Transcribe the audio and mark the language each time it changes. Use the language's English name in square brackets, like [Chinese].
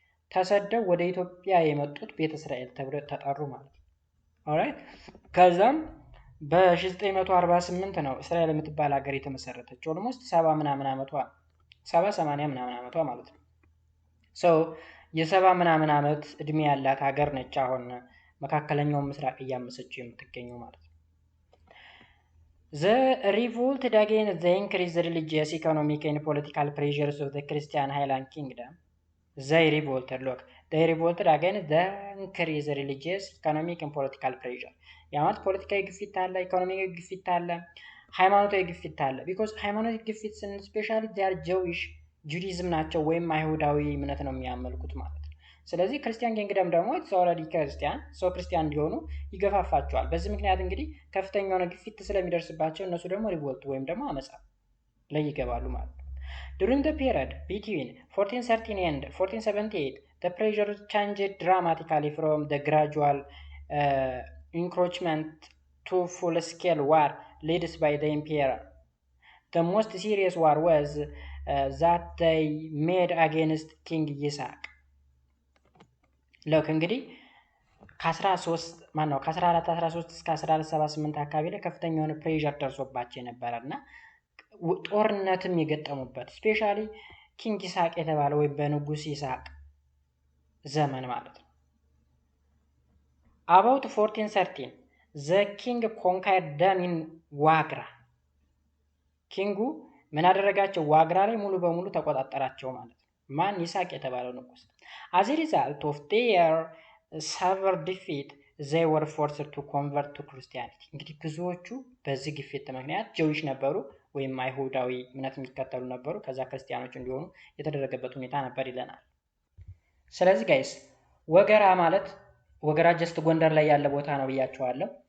[Amharic] ተሰደው ወደ ኢትዮጵያ የመጡት ቤተ እስራኤል ተብለው ተጠሩ ማለት ነው። ኦራይት ከዛም በ1948 ነው እስራኤል የምትባል ሀገር የተመሰረተችው። ኦልሞስት 70 ምናምን ዓመቷ 80 ምናምን ዓመቷ ማለት ነው። ሶ የ70 ምናምን ዓመት እድሜ ያላት ሀገር ነች አሁን መካከለኛው ምስራቅ እያመሰችው የምትገኘው ማለት ነው። [English] The revolt against the increased religious, economic and political pressures of the Christian Highland Kingdom. They revolted against the increased religious, economic and political pressure. [Amharic] ያማት ፖለቲካዊ ግፊት አለ፣ ኢኮኖሚካዊ ግፊት አለ፣ ሃይማኖታዊ ግፊት አለ። ቢኮዝ ሃይማኖታዊ ግፊት ስፔሻሊ ዲያር ጀዊሽ ጁዲዝም ናቸው ወይም አይሁዳዊ እምነት ነው የሚያመልኩት ማለት ነው። ስለዚህ ክርስቲያን ኪንግደም ደግሞ ኦልሬዲ ክርስቲያን ሰው ክርስቲያን እንዲሆኑ ይገፋፋቸዋል። በዚህ ምክንያት እንግዲህ ከፍተኛ የሆነ ግፊት ስለሚደርስባቸው እነሱ ደግሞ ሪቮልት ወይም ደግሞ አመጻ ላይ ይገባሉ ማለት ነው። [English] During the period between 1413 and 1478, the pressure changed dramatically from the gradual encroachment to full-scale war led by the emperor. The most serious war was that they made against King Yisak. [Amharic] Look እንግዲህ ከ1413 እስከ 1478 አካባቢ ላይ ከፍተኛ የሆነ ፕሬሸር ደርሶባቸው የነበረና ጦርነትም የገጠሙበት ስፔሻሊ ኪንግ ይስሐቅ የተባለ ወይም በንጉስ ይስሐቅ ዘመን ማለት ነው። [English] About 1413 the king conquered them in [Amharic] ዋግራ። ኪንጉ ምን አደረጋቸው? ዋግራ ላይ ሙሉ በሙሉ ተቆጣጠራቸው ማለት ነው። ማን? ይስሐቅ የተባለው ንጉስ። [English] As a result of their severe defeat they were forced to convert to Christianity. [Amharic] እንግዲህ ብዙዎቹ በዚህ ግፊት ምክንያት ጀዊሽ ነበሩ፣ ወይም አይሁዳዊ እምነት የሚከተሉ ነበሩ። ከዛ ክርስቲያኖች እንዲሆኑ የተደረገበት ሁኔታ ነበር ይለናል። ስለዚህ ጋይስ ወገራ ማለት ወገራ ጀስት ጎንደር ላይ ያለ ቦታ ነው ብያቸዋለሁ።